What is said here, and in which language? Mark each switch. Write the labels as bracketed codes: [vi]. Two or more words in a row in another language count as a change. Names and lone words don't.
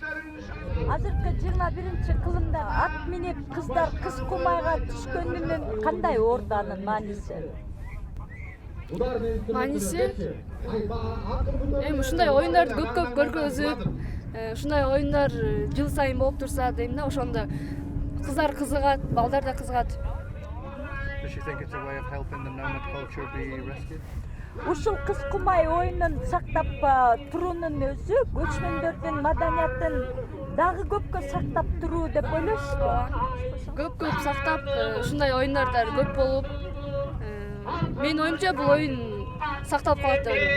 [ky] Азыркы 21-кылымда ат минип кыздар кыз куумайга түшкөнүнүн кандай орду анын мааниси? Мааниси? Ушундай оюндарды көп көргөзүп, ушундай оюндар жыл сайын болуп турса дейм да, ошондо кыздар кызыгат, балдар да кызыгат. [en] Does she think it's a way of helping the nomad culture be rescued? [ky] Ушул кыз кумай оюнун сактап туруунун өзү көчмөндөрдүн маданиятын дагы көпкө сактап туруу деп ойлойсузбу? Көп сактап, ушундай оюндар көп болуп, менин оюмча бул оюн сакталып калат деп ойлойм.